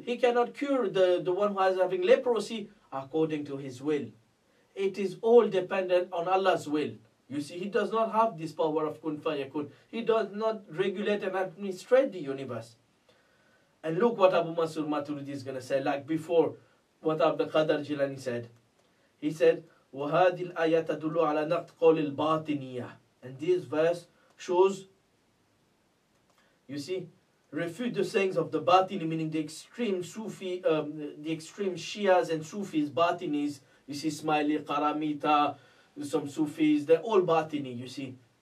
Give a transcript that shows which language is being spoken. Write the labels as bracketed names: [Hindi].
[English] He cannot cure the one who is having leprosy according to his will. It is all dependent on Allah's will. You see, he does not have this power of kun fayakun. He does not regulate and administrate the universe. And look what Abu Mansur Maturidi is going to say, like before what Abdul Al-Jilani said. He said, [Arabic] وَهَذِي الْآيَةَ تَدُلُّ عَلَى نَقْضِ قَوْلِ الْبَاطِنِيَّةِ. [English] And this verse shows, you see, refute the sayings of the Batini, meaning the extreme Sufi, the extreme Shias and Sufis, Batinis. You see, Ismaili, Qaramita, some Sufis, they're all Batini, you see.